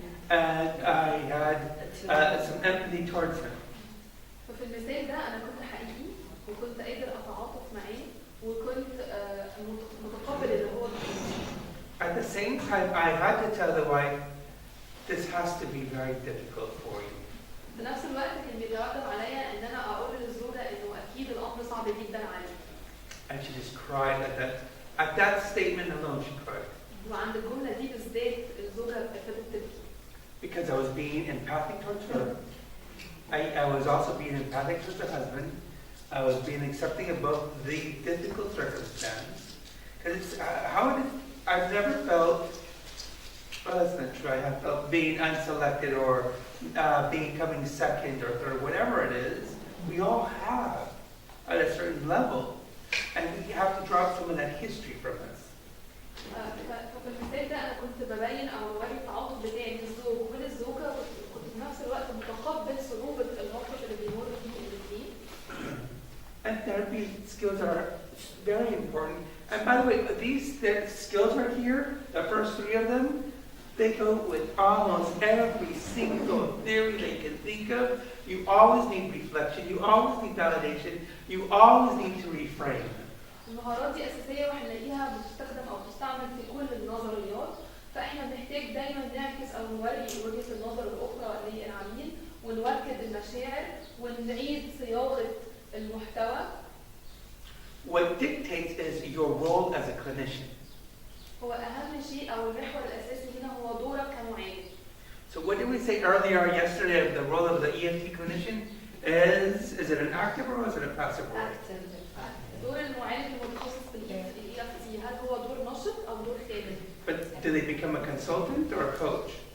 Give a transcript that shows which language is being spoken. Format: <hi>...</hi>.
<en>And I had some empathy towards him.</en> <ar>ففي المثال ده أنا كنت حقيقي وكنت قادر أتعاطف معاه وكنت متقبل اللي هو بيعمله.</ar> <en>At the same time, I had to tell the wife, this has to be very difficult for you.</en> <ar>في نفس الوقت كان بيترتب عليا إن أنا أقول للزوجة إنه أكيد الأمر صعب جدا عليا.</ar> <en>And she just cried at that statement alone. She cried.</en> <ar>وعند الجملة دي بالذات الزوجة ابتدت تبكي.</ar> <en>Because I was being empathic towards her. I was also being empathic towards the husband. I was being accepting of both the difficult circumstance. Because I've never felt, well, that's not true. I have felt being unselected or coming second or third, whatever it is. We all have at a certain level. And we have to drop some of that history from us.</en> <ar>ففي المثال ده أنا كنت ببين أو بوري التعاطف بتاعي للزوج وللزوجة كنت في نفس الوقت متقبل صعوبة الموقف اللي بيمر فيه الاثنين.</ar> <en>And therapy skills are very important. And by the way, these skills right here, the first three of them, they go with almost every single theory they can think of. You always need reflection. You always need validation. You always need to reframe.</en> <ar>المهارات دي أساسية وهنلاقيها بتستخدم أو تستعمل في كل النظريات، فإحنا بنحتاج دايما نعكس أو نوري وجهة النظر الأخرى للعميل ونوكد المشاعر ونعيد صياغة المحتوى.</ar> <en>What dictates is your role as a clinician.</en> <ar>هو أهم شيء أو المحور الأساسي هنا هو دورك كمعالج.</ar> <en>So what did we say earlier yesterday of the role of the EAGT clinician? Is it an active role or is it a passive role?</en> <ar>دور المعالج المتخصص في EAGT هل هو دور نشط أو دور خادم؟</ar> <en>But do they become a consultant or a coach?</en>